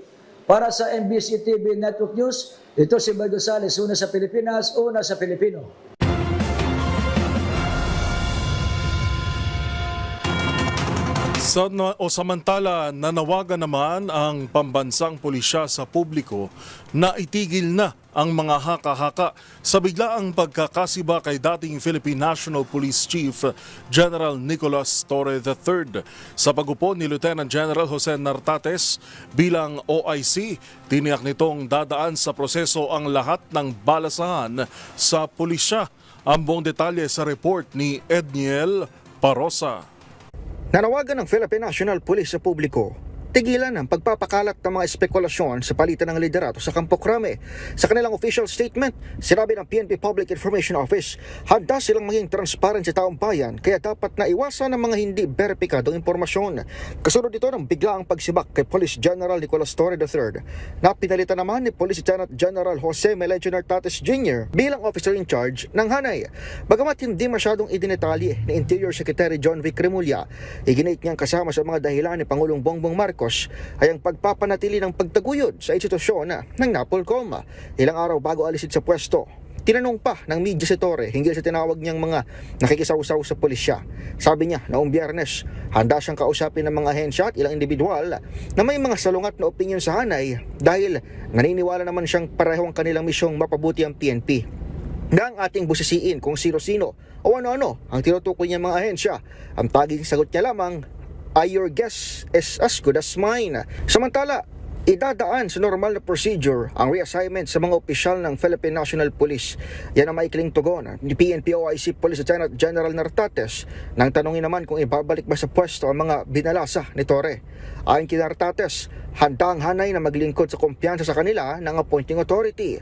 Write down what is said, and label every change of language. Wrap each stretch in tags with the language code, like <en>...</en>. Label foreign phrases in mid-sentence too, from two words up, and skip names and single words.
<tl>Para sa MBC TV Network News, ito si Boy Gonzales, una sa Pilipinas, una sa Pilipino. Samantala, nanawagan naman ang pambansang pulisya sa publiko na itigil na ang mga haka-haka sa biglaang pagkakasiba kay dating Philippine National Police Chief General Nicolas Torre III. Sa pagupo ni Lieutenant General Jose Nartates bilang OIC, tiniyak nitong dadaan sa proseso ang lahat ng balasahan sa pulisya. Ang buong detalye sa report ni Edniel Parosa. Nanawagan ng Philippine National Police sa publiko, tigilan ang pagpapakalat ng mga espekulasyon sa palitan ng liderato sa Campo Crame. Sa kanilang</tl> <en>official statement,</en> <tl>sinabi ng PNP Public Information Office, handa silang maging transparent sa taong bayan kaya dapat na iwasan ang mga hindi beripikadong impormasyon. Kasunod ito ng biglaang pagsibak kay Police General Nicolas Torre III na pinalitan naman ni Police Lieutenant General Jose Melencio Nartates Jr. bilang</tl> <en>officer in charge</en> <tl>ng Hanay. Bagamat hindi masyadong idinetali ni Interior Secretary John V. Cremulya, iginit niyang kasama sa mga dahilan ni Pangulong Bongbong Marcos ay ang pagpapanatili ng pagtaguyod sa institusyon ng NAPOLCOM. Ilang araw bago alisin sa pwesto, tinanong pa ng media si Torre hinggil sa tinawag niyang mga nakikisawsaw sa pulisya. Sabi niya noong Biyernes, handa siyang kausapin ng mga ahensya at ilang individual na may mga salungat na opinyon sa Hanay dahil naniniwala naman siyang pareho ang kanilang misyong mapabuti ang PNP. Na ang ating busisiin kung sino-sino o ano-ano ang tinutukoy niya mga ahensya, ang taging sagot niya lamang,</tl> <en>your guess is as good as mine.</en> <tl>Samantala, idadaan sa normal na procedure ang reassignment sa mga opisyal ng Philippine National Police. Yan ang maikling tugon ni PNP OIC Police Lieutenant General Nartates nang tanungin naman kung ibabalik ba sa pwesto ang mga binalasa ni Torre. Ayon kay Nartates, handa ang Hanay na maglingkod sa kumpiyansa sa kanila ng</tl> <en>appointing authority.</en>